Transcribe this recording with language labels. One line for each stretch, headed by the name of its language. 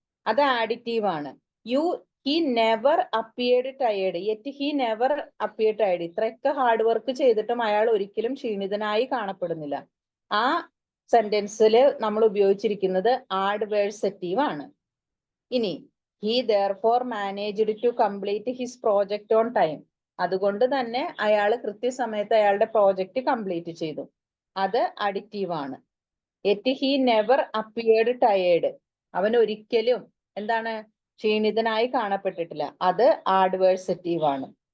Malayalam: അത് ആഡിറ്റീവ് ആണ്.
English: He never appeared tired. Yet he never appeared tired.
Malayalam: ഇത്രയൊക്കെ hard work ചെയ്തിട്ടും അയാൾ ഒരിക്കലും ക്ഷീണിതനായി കാണപ്പെടുന്നില്ല. ആ സെന്റൻസിൽ നമ്മൾ ഉപയോഗിച്ചിരിക്കുന്നത് ആഡ്വേഴ്സറ്റീവ് ആണ്.
English: ഇനി he therefore managed to complete his project on time.
Malayalam: അതുകൊണ്ട് തന്നെ അയാൾ കൃത്യസമയത്ത് അയാളുടെ പ്രോജക്റ്റ് കംപ്ലീറ്റ് ചെയ്തു. അത് അഡിറ്റീവ് ആണ്.
English: Yet he never appeared tired.
Malayalam: അവൻ ഒരിക്കലും എന്താണ് ക്ഷീണിതനായി കാണപ്പെട്ടിട്ടില്ല. അത് ആഡ്വേഴ്സറ്റീവ് ആണ്.